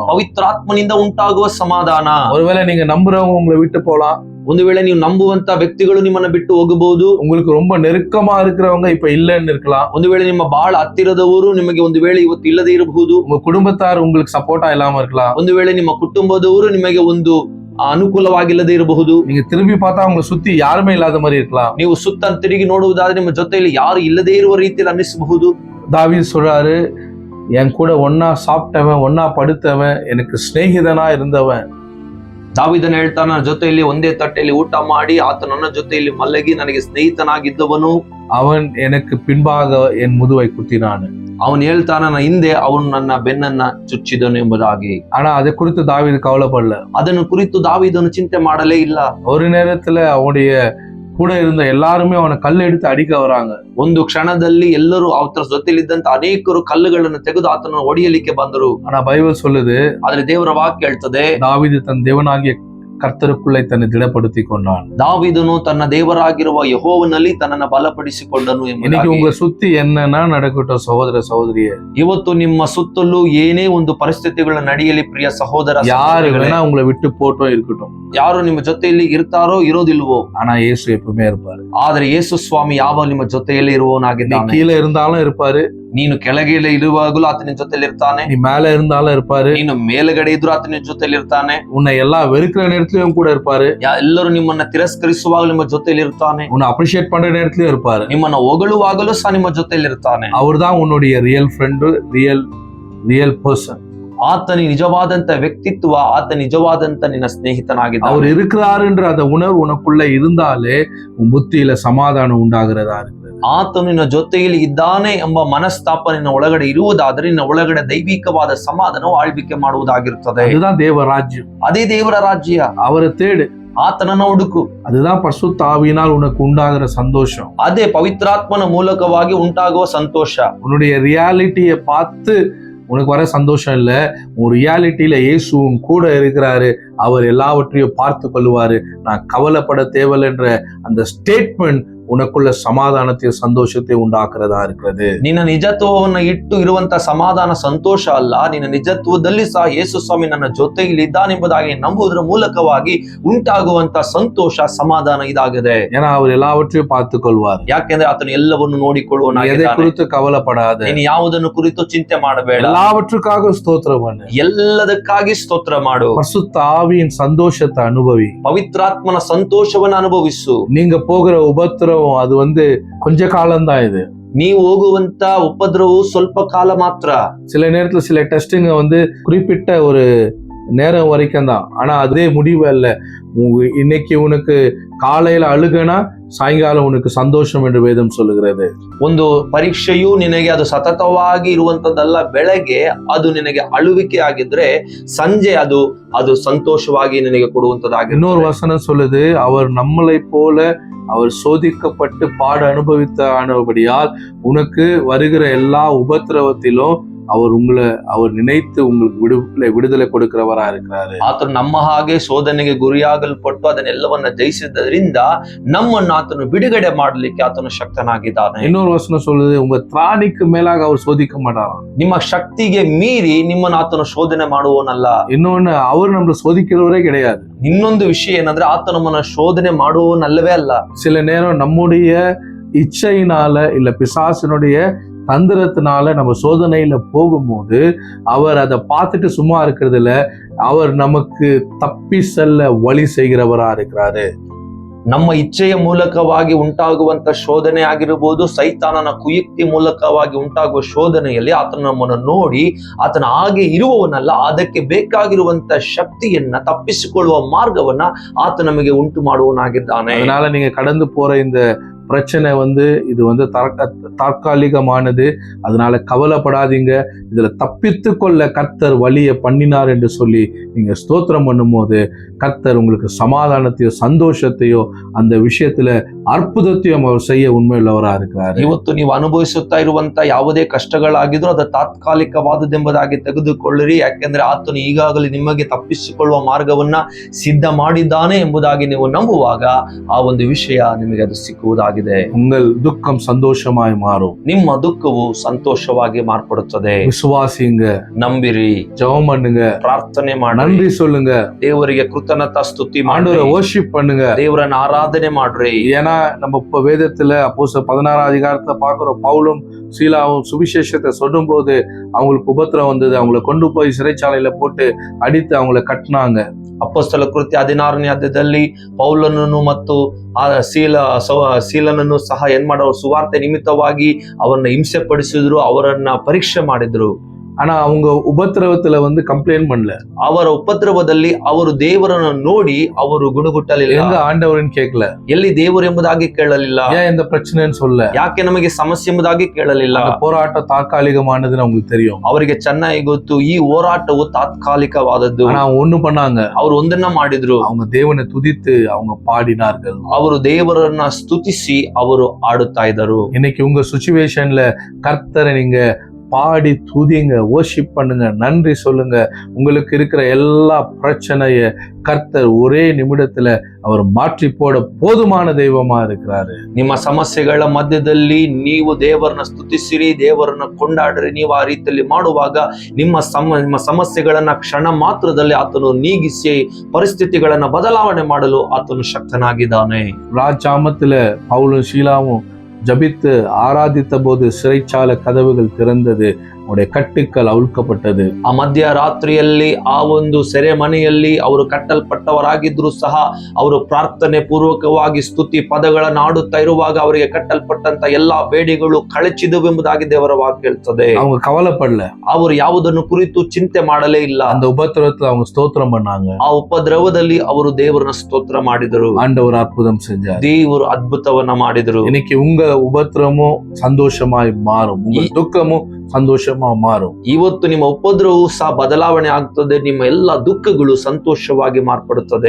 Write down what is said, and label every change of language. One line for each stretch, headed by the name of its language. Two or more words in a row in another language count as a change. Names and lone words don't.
Kannada: ಪವಿತ್ರಾತ್ಮನಿಂದ ಉಂಟಾಗುವ ಸಮಾಧಾನ.
Tamil: ஒருவேளை நீங்க நம்புறவங்க உங்களை விட்டு போலாம்.
Kannada: ಒಂದು ವೇಳೆ ನೀವು ನಂಬುವಂತ ವ್ಯಕ್ತಿಗಳು ನಿಮ್ಮನ್ನ ಬಿಟ್ಟು ಹೋಗಬಹುದು.
Tamil: உங்களுக்கு ரொம்ப நெருக்கமா இருக்கிறவங்க இப்ப இல்லைன்னு இருக்கலாம்.
Kannada: ಒಂದು ವೇಳೆ ನಿಮ್ಮ ಬಹಳ ಹತ್ತಿರದವರು ನಿಮಗೆ ಒಂದು ವೇಳೆ ಇವತ್ತು ಇಲ್ಲದೆ ಇರಬಹುದು.
Tamil: உங்க குடும்பத்தார் உங்களுக்கு சப்போர்ட்டா இல்லாம இருக்கலாம்.
Kannada: ಒಂದು ವೇಳೆ ನಿಮ್ಮ ಕುಟುಂಬದವರು ನಿಮಗೆ ಒಂದು ಅನುಕೂಲವಾಗಿಲ್ಲದೆ ಇರಬಹುದು.
Tamil: நீங்க திரும்பி பார்த்தா உங்களை சுத்தி யாருமே இல்லாத மாதிரி இருக்கலாம்.
Kannada: ನೀವು ಸುತ್ತ ತಿರುಗಿ ನೋಡುವುದಾದ್ರೆ ನಿಮ್ಮ ಜೊತೆಯಲ್ಲಿ ಯಾರು ಇಲ್ಲದೆ ಇರುವ ರೀತಿಯಲ್ಲಿ ಅನ್ನಿಸಬಹುದು.
Tamil: தாவீது சொல்றாரு, என் கூட ஒன்னா சாப்பிட்டவன், ஒன்னா படுத்தவன், எனக்கு சிநேகிதனா இருந்தவன்.
Kannada: ದಾವೀದನು ಹೇಳ್ತಾನೆ, ನನ್ನ ಜೊತೆಯಲ್ಲಿ ಒಂದೇ ತಟ್ಟೆಯಲ್ಲಿ ಊಟ ಮಾಡಿ ಆತ ನನ್ನ ಜೊತೆಯಲ್ಲಿ ಮಲಗಿ ನನಗೆ ಸ್ನೇಹಿತನಾಗಿದ್ದವನು,
Tamil: அவன் எனக்கு பின்பாக என் முதுவை குத்தினான்.
Kannada: ಅವನು ಹೇಳ್ತಾನೆ, ನನ್ನ ಹಿಂದೆ ಅವನು ನನ್ನ ಬೆನ್ನನ್ನ ಚುಚ್ಚಿದನು ಎಂಬುದಾಗಿ.
Tamil: ஆனா அதை குறித்து தாவீது கவலைப்படல.
Kannada: ಅದನ್ನು ಕುರಿತು ದಾವೀದನು ಚಿಂತೆ ಮಾಡಲೇ ಇಲ್ಲ.
Tamil: ஒரு நேரத்துல அவனுடைய கூட இருந்த எல்லாருமே அவனை கல் எடுத்து அடிக்க வராங்க.
Kannada: ಒಂದು ಕ್ಷಣದಲ್ಲಿ ಎಲ್ಲರೂ ಆತನ ಜೊತೆಲಿದ್ದಂತ ಅನೇಕರು ಕಲ್ಲುಗಳನ್ನು ತೆಗೆದು ಆತನನ್ನು ಹೊಡೆಯಲಿಕ್ಕೆ ಬಂದರು.
Tamil: ஆனா பைபிள் சொல்லுது,
Kannada: ಆದ್ರೆ ದೇವರ ವಾಕ್ಯ ಹೇಳ್ತದೆ,
Tamil: தாவீது தன் தேவனாகிய கர்த்தருக்குள்ளே தன்னை திடப்படுத்தி கொண்டான்.
Kannada: ದಾವೀದನು ತನ್ನ ದೇವರಾಗಿರುವ ಯೆಹೋವನಲ್ಲಿ ತನ್ನನ್ನು ಬಲಪಡಿಸಿಕೊಂಡನು
Tamil: இன்னைக்கு
Kannada: ಎಂಬುದಾಗಿ.
Tamil: உங்களை சுத்தி என்னன்னா நடக்கட்டும் சகோதர சகோதரியே,
Kannada: ಇವತ್ತು ನಿಮ್ಮ ಸುತ್ತಲೂ ಏನೇ ಒಂದು ಪರಿಸ್ಥಿತಿಗಳು ನಡೆಯಲಿ ಪ್ರಿಯ ಸಹೋದರ
Tamil: யாரு
Kannada: ಸಹೋದರಿಗಳೇ,
Tamil: வேணா உங்களை விட்டு போட்டோம் இருக்கட்டும்,
Kannada: ಯಾರು ನಿಮ್ಮ ಜೊತೆಯಲ್ಲಿ ಇರ್ತಾರೋ ಇರೋದಿಲ್ವೋ,
Tamil: ஆனா இயேசு எப்பவுமே இருப்பாரு.
Kannada: ಆದ್ರೆ ಯೇಸು ಸ್ವಾಮಿ ಯಾವಾಗ ನಿಮ್ಮ ಜೊತೆಯಲ್ಲಿ
Tamil: நீ
Kannada: ಇರುವವನಾಗಿದ್ದಾನೆ.
Tamil: கீழே இருந்தாலும் இருப்பாரு,
Kannada: ನೀನು ಕೆಳಗೆ ಇರುವಾಗಲೂ ಆತನ ಜೊತೆಲಿ ಇರ್ತಾನೆ.
Tamil: நீ மேல இருந்தாலும் இருப்பாரு,
Kannada: ನೀನು ಮೇಲುಗಡೆ ಇದ್ರು ಆತನ ಜೊತೆಲಿ ಇರ್ತಾನೆ.
Tamil: உன்னை எல்லாம் வெறுக்கிற நேரத்திலயும் கூட இருப்பாரு,
Kannada: ಎಲ್ಲರೂ ನಿಮ್ಮನ್ನ ತಿರಸ್ಕರಿಸುವಾಗಲೂ ನಿಮ್ಮ ಜೊತೆಲಿ ಇರ್ತಾನೆ.
Tamil: உன்னை அப்ரிஷியேட் பண்ற நேரத்திலயும் இருப்பாரு.
Kannada: ನಿಮ್ಮನ್ನ ಹೊಗಳುವಾಗಲೂ ಸಹ ನಿಮ್ಮ ಜೊತೆಲಿ ಇರ್ತಾನೆ.
Tamil: அவர்தான் உன்னுடைய
English: real friend, real person.
Kannada: ಆತನ ನಿಜವಾದಂತ ವ್ಯಕ್ತಿತ್ವ, ಆತ ನಿಜವಾದಂತ ನಿನ್ನ ಸ್ನೇಹಿತನಾಗಿದ್ದಾನೆ.
Tamil: அவர் இருக்கிறாருன்ற அந்த உணர்வு உனக்குள்ள இருந்தாலே உன் புத்தியில சமாதானம் உண்டாகிறதா இருக்கு.
Kannada: ಆತನು ನಿನ್ನ ಜೊತೆಯಲ್ಲಿ ಇದ್ದಾನೆ ಎಂಬ ಮನಸ್ತಾಪ ನಿನ್ನ ಒಳಗಡೆ ಇರುವುದಾದ್ರೆ ನಿನ್ನ ಒಳಗಡೆ ದೈವಿಕವಾದ ಸಮಾಧಾನವು ಆಳ್ವಿಕೆ ಮಾಡುವುದಾಗಿರುತ್ತದೆ.
Tamil: அதுதான் தேவ ராஜ்யம்.
Kannada: ಅದೇ ದೇವರ ರಾಜ್ಯ.
Tamil: அவரை தேடு,
Kannada: ಆತನನ್ನ ಹುಡುಕು.
Tamil: அதுதான் பரிசுத்த ஆவியினால் உனக்கு உண்டாகிற சந்தோஷம்.
Kannada: ಅದೇ ಪವಿತ್ರಾತ್ಮನ ಮೂಲಕವಾಗಿ ಉಂಟಾಗುವ ಸಂತೋಷ.
Tamil: உன்னுடைய ரியாலிட்டியை பார்த்து உனக்கு வர சந்தோஷம் இல்ல, உன் ரியாலிட்டியில இயேசுவும் கூட இருக்கிறாரு, அவர் எல்லாவற்றையும் பார்த்து கொள்வாரு, நான் கவலைப்பட தேவையில்லைன்ற அந்த ஸ்டேட்மெண்ட் உனக்குள்ள சமாதானத்தையும் சந்தோஷத்தையும் உண்டாக்குறதா இருக்கிறது.
Kannada: ನಿನ್ನ ನಿಜತ್ವವನ್ನು ಇಟ್ಟು ಇರುವಂತ ಸಮಾಧಾನ ಸಂತೋಷ ಅಲ್ಲ, ನಿನ್ನ ನಿಜತ್ವದಲ್ಲಿ ಸಹ ಯೇಸು ಸ್ವಾಮಿ ನನ್ನ ಜೊತೆಯಲ್ಲಿ ಇದ್ದಾನೆಂಬುದಾಗಿ ನಂಬುವುದರ ಮೂಲಕವಾಗಿ ಉಂಟಾಗುವಂತ ಸಂತೋಷ ಸಮಾಧಾನ ಇದಾಗಿದೆ.
Tamil: ஏன்னா அவர் எல்லாவற்றையும் பார்த்துக் கொள்வார்.
Kannada: ಯಾಕೆಂದ್ರೆ ಆತನು ಎಲ್ಲವನ್ನು
Tamil: எதை
Kannada: ನೋಡಿಕೊಳ್ಳುವನಾಗಿದ್ದಾನೆ.
Tamil: குறித்து கவலைப்படாத,
Kannada: ನೀನು ಯಾವುದನ್ನು ಕುರಿತು ಚಿಂತೆ ಮಾಡಬೇಡ,
Tamil: எல்லாவற்றுக்காக ஸ்தோத்திரம் பண்ணு.
Kannada: ಎಲ್ಲದಕ್ಕಾಗಿ ಸ್ತೋತ್ರ ಮಾಡು,
Tamil: பரிசுத்த ஆவியின் சந்தோஷத்தை அனுபவி.
Kannada: ಪವಿತ್ರಾತ್ಮನ ಸಂತೋಷವನ್ನು ಅನುಭವಿಸು.
Tamil: நீங்க போகிற உபத்திரவம் அது கொஞ்ச காலம்தான். இது
Kannada: ನೀವು ಹೋಗುವಂತ ಉಪದ್ರವವು ಸ್ವಲ್ಪ ಕಾಲ ಮಾತ್ರ.
Tamil: சில நேரத்துல சில டெஸ்டிங்க குறிப்பிட்ட ஒரு நேரம் வரைக்கும் தான். ஆனா அதே முடிவு அல்ல. இன்னைக்கு உனக்கு காலையில அழுகனா சாயங்காலம் உனக்கு சந்தோஷம் என்று வேதம் சொல்லுகிறது.
Kannada: ಒಂದು ಪರೀಕ್ಷೆಯು ನಿನಗೆ ಅದು ಸತತವಾಗಿ ಇರುವಂತದ್ದಲ್ಲ. ಬೆಳಗ್ಗೆ ಅದು ನಿನಗೆ ಅಳುವಿಕೆ ಆಗಿದ್ರೆ ಸಂಜೆ ಅದು ಸಂತೋಷವಾಗಿ ನಿನಗೆ ಕೊಡುವಂತದ್ದಾಗಿ.
Tamil: இன்னொரு வசனம் சொல்லுது, அவர் நம்மளை போல அவர் சோதிக்கப்பட்டு பாட அனுபவித்தபடியால் உனக்கு வருகிற எல்லா உபத்திரவத்திலும் அவர் நினைத்து உங்களுக்கு விடுதலை கொடுக்கிறவரா இருக்கிறாரு.
Kannada: ಆತನು ನಮ್ಮ ಹಾಗೆ ಶೋಧನೆಗೆ ಗುರಿಯಾಗಲ್ಪಟ್ಟು ಅದನ್ನೆಲ್ಲವನ್ನ ಜಯಿಸಿದ್ದರಿಂದ ನಮ್ಮನ್ನು ಆತನು ಬಿಡುಗಡೆ ಮಾಡಲಿಕ್ಕೆ ಆತನು ಶಕ್ತನಾಗಿದ್ದಾನೆ.
Tamil: இன்னொரு வசனம் சொல்லுது, உங்க திராணிக்கு மேலாக அவர் சோதிக்க மாட்டாராம்.
Kannada: ನಿಮ್ಮ ಶಕ್ತಿಗೆ ಮೀರಿ ನಿಮ್ಮನ್ನು ಆತನು ಶೋಧನೆ ಮಾಡುವವನಲ್ಲ.
Tamil: இன்னொன்னு, அவர் நம்மள சோதிக்கிறவரே கிடையாது.
Kannada: ಇನ್ನೊಂದು ವಿಷಯ ಏನಂದ್ರೆ ಆತ ನಮ್ಮನ್ನ ಶೋಧನೆ ಮಾಡುವವನಲ್ಲವೇ ಅಲ್ಲ.
Tamil: சில நேரம் நம்முடைய இச்சையினால இல்ல பிசாசினுடைய தந்திரத்தினால நம்ம சோதனையில போகும்போது அவர் அதை பார்த்துட்டு சும்மா இருக்கிறது இல்ல, அவர் நமக்கு தப்பி செல்ல வழி செய்கிறவரா இருக்கிறாரு.
Kannada: ನಮ್ಮ ಇಚ್ಛೆಯ ಮೂಲಕವಾಗಿ ಉಂಟಾಗುವಂತ ಶೋಧನೆ ಆಗಿರಬಹುದು, ಸೈತಾನನ ಕುಯುಕ್ತಿ ಮೂಲಕವಾಗಿ ಉಂಟಾಗುವ ಶೋಧನೆಯಲ್ಲಿ ಆತನ ನಮ್ಮನ್ನು ನೋಡಿ ಆತನ ಹಾಗೆ ಇರುವವನಲ್ಲ, ಅದಕ್ಕೆ ಬೇಕಾಗಿರುವಂತ ಶಕ್ತಿಯನ್ನ ತಪ್ಪಿಸಿಕೊಳ್ಳುವ ಮಾರ್ಗವನ್ನ ಆತ ನಮಗೆ ಉಂಟು ಮಾಡುವವನಾಗಿದ್ದಾನೆ.
Tamil: அதனால நீங்க கடந்து போற இந்த பிரச்சனை இது தற்காலிகமானது. அதனால கவலைப்படாதீங்க. இதுல தப்பித்து கொள்ள கர்த்தர் வழியை பண்ணினார் என்று சொல்லி நீங்க ஸ்தோத்திரம் பண்ணும் போது கர்த்தர் உங்களுக்கு சமாதானத்தையோ சந்தோஷத்தையோ அந்த விஷயத்துல ಅದ್ಭುತத்தையும் அவர் செய்ய ಉಣ್ಣುಳ್ಳವರಾ இருக்கிறார்.
Kannada: ಇವತ್ತು ನೀವು ಅನುಭವಿಸುತ್ತಾ ಇರುವಂತ ಯಾವುದೇ ಕಷ್ಟಗಳಾಗಿದ್ರೂ ಅದು ತಾತ್ಕಾಲಿಕವಾದದೆಂಬುದಾಗಿ ತೆಗೆದುಕೊಳ್ಳಿರಿ. ಯಾಕೆಂದ್ರೆ ಆತನು ಈಗಾಗಲೇ ನಿಮಗೆ ತಪ್ಪಿಸಿಕೊಳ್ಳುವ ಮಾರ್ಗವನ್ನ ಸಿದ್ಧ ಮಾಡಿದ್ದಾನೆ ಎಂಬುದಾಗಿ ನೀವು ನಂಬುವಾಗ ಆ ಒಂದು ವಿಷಯ ನಿಮಗೆ ಅದು ಸಿಕ್ಕುವುದಾಗಿದೆ.
Tamil: உங்கள் துக்கம் சந்தோஷமாய் மாறும்.
Kannada: ನಿಮ್ಮ ದುಃಖವು ಸಂತೋಷವಾಗಿ ಮಾರ್ಪಡುತ್ತದೆ.
Tamil: விசுவாசிங்க,
Kannada: ನಂಬಿರಿ,
Tamil: ஜெபம் பண்ணுங்க,
Kannada: ಪ್ರಾರ್ಥನೆ ಮಾಡಿ,
Tamil: நன்றி சொல்லுங்க,
Kannada: ದೇವರಿಗೆ ಕೃತಜ್ಞತಾ ಸ್ತುತಿ ಮಾಡಿ,
Tamil: ஆண்டவரை worship பண்ணுங்க,
Kannada: ದೇವರನ್ನ ಆರಾಧನೆ ಮಾಡ್ರಿ.
Tamil: ஏன்னா நம்ம இப்ப வேதத்துல அப்போஸ்தலர் 16 அதிகாரத்துல பாக்குறோம், பவுலும் சீலாவும் சுவிசேஷத்தை சொல்லும் போது அவங்களுக்கு உபத்திரம் வந்தது. அவங்களை கொண்டு போய் சிறைச்சாலையில போட்டு அடித்து அவங்களை கட்டினாங்க.
Kannada: ಅಪೊಸ್ತಲ ಕೃತ್ಯ 16ನೇ ಅಧ್ಯಾಯದಲ್ಲಿ ಪೌಲನನ್ನು ಮತ್ತು ಸೀಲನನ್ನು ಸಹ ಏನ್ ಮಾಡೋರು, ಸುವಾರ್ತೆ ನಿಮಿತ್ತವಾಗಿ ಅವರನ್ನ ಹಿಂಸೆ ಪಡಿಸಿದ್ರು, ಅವರನ್ನ ಪರೀಕ್ಷೆ ಮಾಡಿದ್ರು.
Tamil: ஆனா அவங்க உபத்திரவத்துல கம்ப்ளைண்ட் பண்ணல.
Kannada: ಅವರ ಉಪದ್ರವದಲ್ಲಿ ಅವರು ದೇವರನ್ನು ನೋಡಿ ಅವರು ಗುಣಗುಟ್ಟಲಿಲ್ಲ.
Tamil: எங்க ஆண்டவரன்னு கேட்கல,
Kannada: ಎಲ್ಲಿ ದೇವರು ಎಂಬುದಾಗಿ ಕೇಳಲಿಲ್ಲ,
Tamil: ஏன் இந்த பிரச்சனைன்னு சொல்ல,
Kannada: ಯಾಕೆ ನಮಗೆ ಸಮಸ್ಯೆ ಎಂಬುದಾಗಿ ಕೇಳಲಿಲ್ಲ.
Tamil: போராட்டம் தாற்காலிகமானதுன்னு அவங்களுக்கு தெரியும்.
Kannada: ಅವರಿಗೆ ಚೆನ್ನಾಗಿ ಗೊತ್ತು ಈ ಹೋರಾಟವು ತಾತ್ಕಾಲಿಕವಾದದ್ದು.
Tamil: ஆனா ஒண்ணு பண்ணாங்க,
Kannada: ಅವರು ಒಂದನ್ನ ಮಾಡಿದ್ರು,
Tamil: அவங்க தேவனை துதித்து அவங்க பாடினார்கள்.
Kannada: ಅವರು ದೇವರನ್ನ ಸ್ತುತಿಸಿ ಅವರು ಆಡುತ್ತಾ ಇದ್ದರು.
Tamil: இன்னைக்கு உங்க சிச்சுவேஷன்ல கர்த்தரை நீங்க பாடி துதிங்க, வர்ஷிப் பண்ணுங்க, நன்றி சொல்லுங்க. உங்களுக்கு இருக்கிற எல்லா பிரச்சனைய கர்த்தர் ஒரே நிமிடத்துல அவர் மாற்றி போட போதுமான தெய்வமா இருக்கிறாரு.
Kannada: ನಿಮ್ಮ ಸಮಸ್ಯೆಗಳ ಮಧ್ಯದಲ್ಲಿ ನೀವು ದೇವರನ್ನ ಸ್ತುತಿಸಿರಿ, ದೇವರನ್ನ ಕೊಂಡಾಡ್ರಿ. ನೀವು ಆ ರೀತಿಯಲ್ಲಿ ಮಾಡುವಾಗ ನಿಮ್ಮ ಸಮಸ್ಯೆಗಳನ್ನ ಕ್ಷಣ ಮಾತ್ರದಲ್ಲಿ ಆತನು ನೀಗಿಸಿ ಪರಿಸ್ಥಿತಿಗಳನ್ನ ಬದಲಾವಣೆ ಮಾಡಲು ಆತನು ಶಕ್ತನಾಗಿದ್ದಾನೆ.
Tamil: ராஜாமத்துல பவுலும் சீலாவும் ஜபித்து ஆராதித்த போது சிறைச்சாலை கதவுகள் திறந்தது, அவர கட்டுகள் அவிழ்க்கப்பட்டது.
Kannada: ಆ ಮಧ್ಯರಾತ್ರಿಯಲ್ಲಿ ಆ ಒಂದು ಸೆರೆಮನೆಯಲ್ಲಿ ಅವರು ಕಟ್ಟಲ್ಪಟ್ಟವರಾಗಿದ್ರು ಸಹ ಅವರು ಪ್ರಾರ್ಥನೆ ಪೂರ್ವಕವಾಗಿ ಸ್ತುತಿ ಪದಗಳನ್ನು ಆಡುತ್ತಾ ಇರುವಾಗ ಅವರಿಗೆ ಕಟ್ಟಲ್ಪಟ್ಟಂತ ಎಲ್ಲಾ ಬೇಡಿಗಳು ಕಳಚಿದವು ಎಂಬುದಾಗಿ ದೇವರ ವಾಕ್ಯ ಹೇಳ್ತದೆ.
Tamil: அவங்க கவலைப்படல,
Kannada: ಅವರು ಯಾವುದನ್ನು ಕುರಿತು ಚಿಂತೆ ಮಾಡಲೇ ಇಲ್ಲ.
Tamil: அந்த உபத்திரவத்துல அவங்க ஸ்தோத்திரம் பண்ணாங்க.
Kannada: ಆ ಉಪದ್ರವದಲ್ಲಿ ಅವರು ದೇವರನ್ನ ಸ್ತೋತ್ರ ಮಾಡಿದರು.
Tamil: ஆண்டவர் அற்புதம் செஞ்சார்.
Kannada: ದೇವರು ಅದ್ಭುತವನ್ನ ಮಾಡಿದರು.
Tamil: இன்னைக்கு உங்க உபத்திரமும் சந்தோஷமாய் மாறும், உங்க துக்கமும் ಸಂತೋಷமா ಮಾರು.
Kannada: ಇವತ್ತು ನಿಮ್ಮ ಉಪದ್ರವವು ಸಹ ಬದಲಾವಣೆ ಆಗ್ತದೆ, ನಿಮ್ಮ ಎಲ್ಲ ದುಃಖಗಳು ಸಂತೋಷವಾಗಿ ಮಾರ್ಪಡುತ್ತದೆ.